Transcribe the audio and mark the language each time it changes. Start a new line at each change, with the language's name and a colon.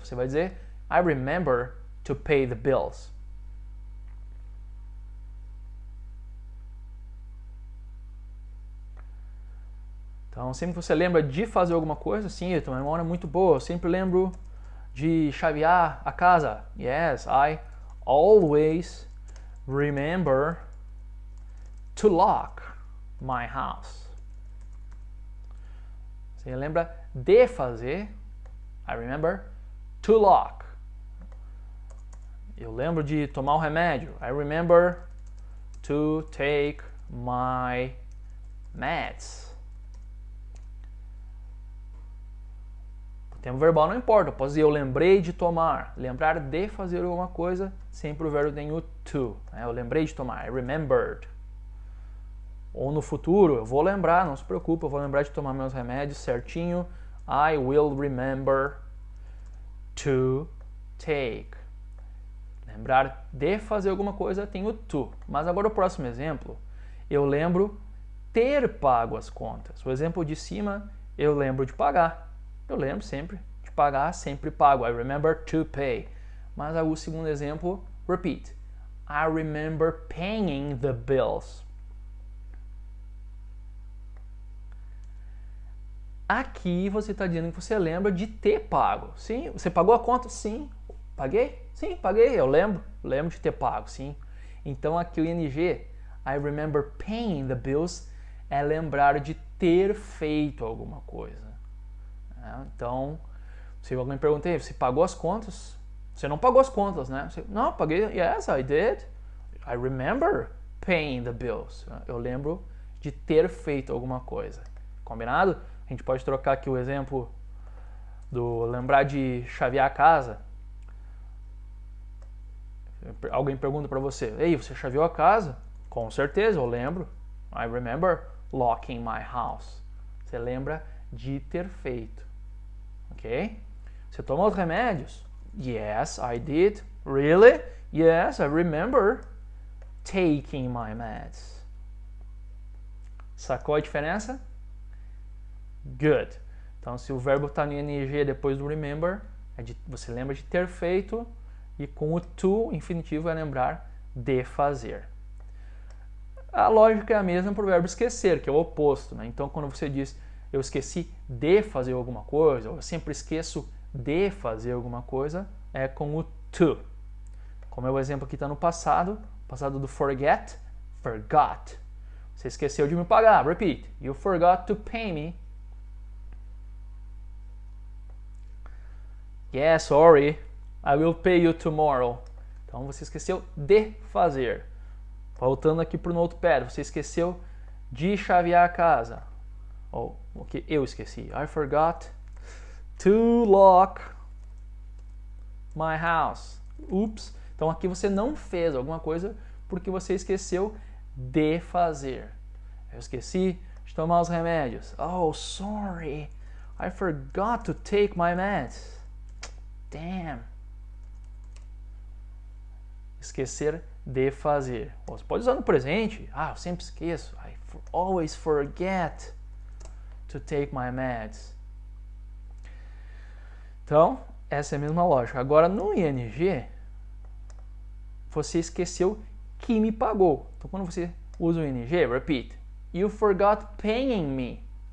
Portuguese: Você vai dizer
English: I remember to pay the bills.
Portuguese: Então, sempre que você lembra de fazer alguma coisa, sim, eu tenho uma memória muito boa, eu sempre lembro de chavear a casa.
English: Yes, I always remember to lock my house.
Portuguese: Você lembra de fazer,
English: I remember to lock.
Portuguese: Eu lembro de tomar o remédio,
English: I remember to take my meds.
Portuguese: O tempo verbal não importa, eu posso dizer eu lembrei de tomar. Lembrar de fazer alguma coisa, sempre o verbo tem o to. Né? Eu lembrei de tomar,
English: I remembered.
Portuguese: Ou no futuro, eu vou lembrar, não se preocupe, eu vou lembrar de tomar meus remédios certinho.
English: I will remember to take.
Portuguese: Lembrar de fazer alguma coisa tem o to. Mas agora o próximo exemplo, eu lembro ter pago as contas. O exemplo de cima, eu lembro de pagar. Eu lembro sempre de pagar, sempre pago.
English: I remember to pay.
Portuguese: Mas o segundo exemplo,
English: repeat. I remember paying the bills.
Portuguese: Aqui você está dizendo que você lembra de ter pago. Sim, você pagou a conta? Sim. Paguei? Sim, paguei. Eu lembro de ter pago, sim. Então aqui o ing,
English: I remember paying the bills,
Portuguese: é lembrar de ter feito alguma coisa. Então, se alguém pergunta, você pagou as contas? Você não pagou as contas, né? Você, não, paguei.
English: Yes, I did. I remember paying the bills.
Portuguese: Eu lembro de ter feito alguma coisa. Combinado? A gente pode trocar aqui o exemplo do lembrar de chavear a casa. Alguém pergunta para você, ei, você chaveou a casa? Com certeza, eu lembro.
English: I remember locking my house.
Portuguese: Você lembra de ter feito. Ok? Você tomou os remédios?
English: Yes, I did. Really? Yes, I remember taking my meds.
Portuguese: Sacou a diferença?
English: Good.
Portuguese: Então, se o verbo está no ing depois do remember, você lembra de ter feito, e com o to, infinitivo, é lembrar de fazer. A lógica é a mesma para o verbo esquecer, que é o oposto, né? Então, quando você diz eu esqueci de fazer alguma coisa, ou eu sempre esqueço de fazer alguma coisa, é com o to. Como é o exemplo aqui está no passado do forget, forgot. Você esqueceu de me pagar.
English: Repeat. You forgot to pay me. Yeah, sorry. I will pay you tomorrow.
Portuguese: Então você esqueceu de fazer. Voltando aqui para o notepad, você esqueceu de chavear a casa. Ou o que eu esqueci.
English: I forgot to lock my house. Oops.
Portuguese: Então aqui você não fez alguma coisa porque você esqueceu de fazer. Eu esqueci de tomar os remédios.
English: Oh, sorry. I forgot to take my meds. Damn.
Portuguese: Esquecer de fazer. Você pode usar no presente. Eu sempre esqueço.
English: I always forget to take my meds.
Portuguese: Então, essa é a mesma lógica. Agora, no ing, você esqueceu que me pagou. Então, quando você usa o ing,
English: repeat. You forgot paying me.